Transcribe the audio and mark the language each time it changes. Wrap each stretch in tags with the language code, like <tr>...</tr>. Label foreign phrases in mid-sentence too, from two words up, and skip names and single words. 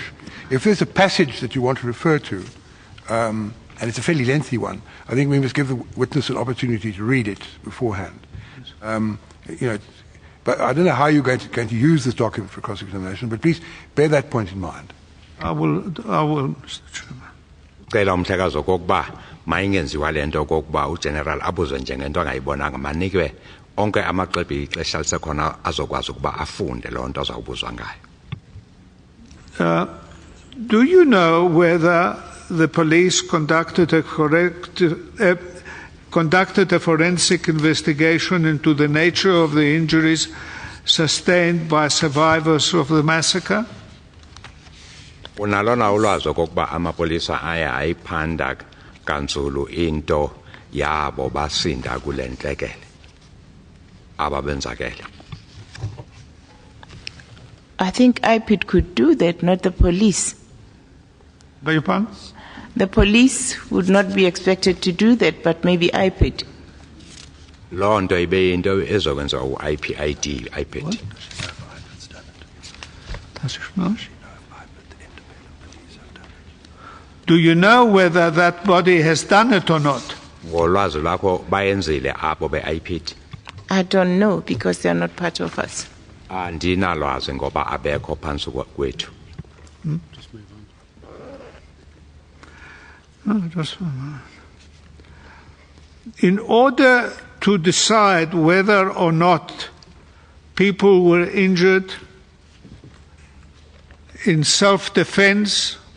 <en>If there's a passage that you want to refer to, and it's a fairly lengthy one, I think we must give the witness an opportunity to read it beforehand. But I don't know how you're going to use this document for cross-examination, but please bear that point in mind. I will, Mr. Chairman.</en> <xh>Cela umhlekazo kokuba mayingenziwa lento kokuba uGeneral abuzwe njengento angayibonanga manikwe onke amaxwebhu ixesha lisekhona azokwazi ukuba afunde loo nto azawubuzwa ngayo.</xh> <en>Do you know whether the police conducted a forensic investigation into the nature of the injuries sustained by survivors of the massacre?</en> <xh>Unalona ulwazi okokuba amapolisa aya ayiphanda kanzulu into yabo basinda kule ntlekele ababenzakele.</xh> <en>I think IPID could do that, not the police. Beg your pardon? The police would not be expected to do that, but maybe IPID.</en> <xh>Loo nto ibe into ezokwenza IPID.</xh> <en>Do you know whether that body has done it or not?</en> <xh>Ngolwazi lwakho bayenzile abo be-IPID.</xh> <en>I don't know because they are not part of us.</en> <xh>Andinalwazi ngoba abekho phantsi kwethu.</xh> <en>In order to decide whether or not people were injured in self-defense</en>